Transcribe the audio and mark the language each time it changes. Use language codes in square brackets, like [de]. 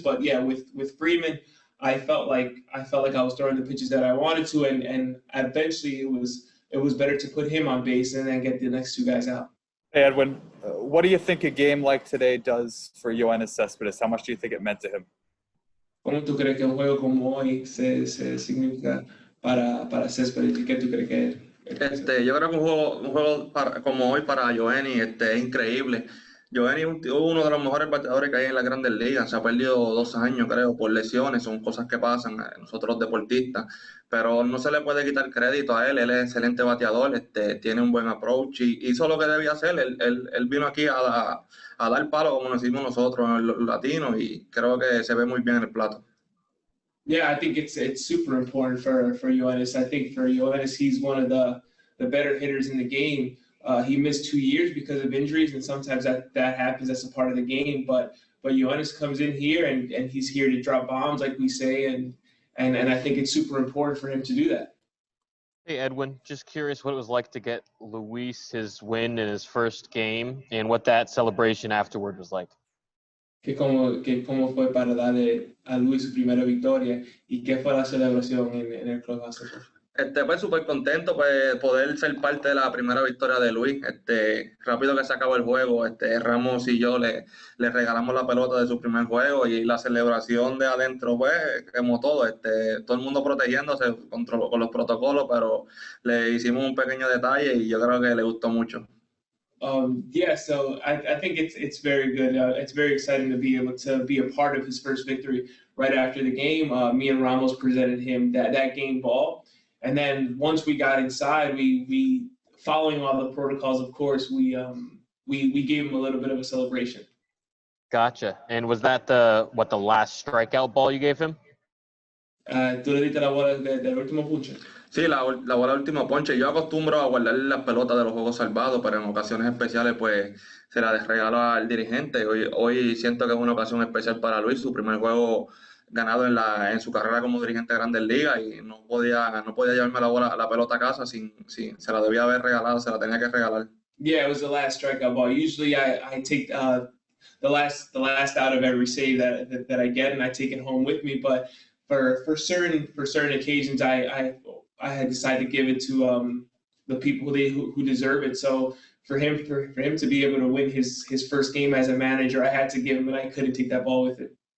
[en] But yeah, with Freeman, I felt like I was throwing the pitches that I wanted to, and eventually it was better to put him on base and then get the next two guys out. Hey, Edwin, what do you think a game like today does for Yoenis Cespedes? How much do you think it meant to him? [es] ¿Cómo tú crees que un juego como hoy se significa para Céspedes? ¿Qué tú crees que es? Yo creo que un juego como hoy para Yoenis es increíble. Yoenis es uno de los mejores bateadores que hay en las Grandes Ligas. Se ha perdido 2 años, creo, por lesiones. Son cosas que pasan a nosotros los deportistas. Pero no se le puede quitar crédito a él. Él es excelente bateador, tiene un buen approach y hizo lo que debía hacer. Él vino aquí a dar palo, como decimos nosotros, los latinos, y creo que se ve muy bien en el plato. [en] Yeah, I think it's super important for Yoenis. I think for Yoenis, he's one of the better hitters in the game. He missed 2 years because of injuries, and sometimes that happens. That's a part of the game. But Yoenis comes in here and he's here to drop bombs, like we say, and I think it's super important for him to do that. Hey, Edwin, just curious what it was like to get Luis his win in his first game and what that celebration afterward was like. [es] ¿Cómo fue para darle a Luis su primera victoria y qué fue la celebración en el clubhouse? Pues súper contento pues poder ser parte de la primera victoria de Luis. Rápido que se acabó el juego, Ramos y yo le regalamos la pelota de su primer juego y la celebración de adentro, pues, como todo el mundo protegiéndose con los protocolos, pero le hicimos un pequeño detalle y yo creo que le gustó mucho. [en] Yeah, so I think it's very good. It's very exciting to be able to be a part of his first victory. right after the game, me and Ramos presented him that game ball. And then once we got inside, we following all the protocols, of course, we gave him a little bit of a celebration. Gotcha. And was that the last strikeout ball you gave him? [es] ¿Tú le diste la bola del último ponche? Sí, la bola del último ponche. Yo acostumbro a guardar las pelotas de los juegos salvados, pero en ocasiones especiales, pues, se las regalo al dirigente. Hoy siento que es una ocasión especial para Luis, su primer juego ganado en su carrera como dirigente de Grandes Ligas, y no podía llevarme la pelota a casa sin se la debía haber regalado, se la tenía que regalar. [en] Yeah, it was the last strikeout ball. Usually I take the last out of every save that I get, and I take it home with me, but for certain occasions, I had decided to give it to the people who deserve it. So for him to be able to win his first game as a manager, I had to give him, and I couldn't take that ball with it.